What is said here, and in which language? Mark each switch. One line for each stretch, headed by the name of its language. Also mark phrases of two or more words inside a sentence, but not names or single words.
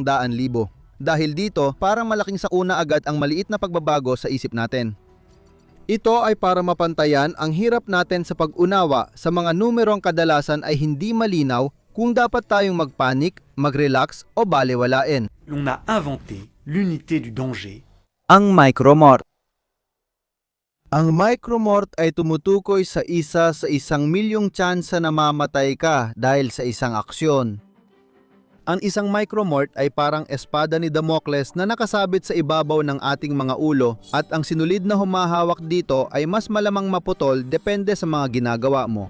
Filipino: Dahil dito, parang malaking sakuna agad ang maliit na pagbabago sa isip natin. Ito ay para mapantayan ang hirap natin sa pag-unawa sa mga numerong kadalasan ay hindi malinaw kung dapat tayong magpanik, mag-relax o balewalain.
French: On a inventé l'unité du danger.
Filipino: Ang micromort. Ang micromort ay tumutukoy sa 1,000,000 tsansa na mamatay ka dahil sa isang aksyon. Ang isang micromort ay parang espada ni Damocles na nakasabit sa ibabaw ng ating mga ulo at ang sinulid na humahawak dito ay mas malamang maputol depende sa mga ginagawa mo.